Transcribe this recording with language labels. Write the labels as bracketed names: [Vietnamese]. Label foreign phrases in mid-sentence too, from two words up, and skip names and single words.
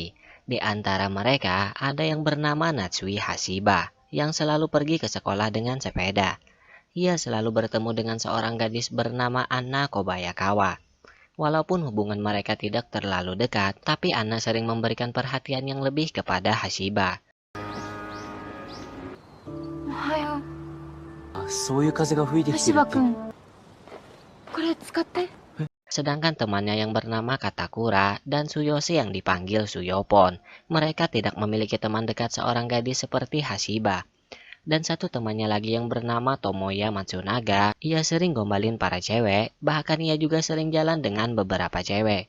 [Indonesian] Di antara mereka ada yang bernama Natsui Hashiba, yang selalu pergi ke sekolah dengan sepeda. Ia selalu bertemu dengan seorang gadis bernama Anna Kobayakawa. Walaupun hubungan mereka tidak terlalu dekat, tapi Anna sering memberikan perhatian yang lebih kepada Hashiba. [Japanese] おはよう。そういう風が吹いてきて橋るって。場くん、これ使って。 [Indonesian] Sedangkan temannya yang bernama Katakura dan Suyoshi yang dipanggil Suyopon, mereka tidak memiliki teman dekat seorang gadis seperti Hashiba. Dan satu temannya lagi yang bernama Tomoya Matsunaga, ia sering gombalin para cewek, bahkan ia juga sering jalan dengan beberapa cewek.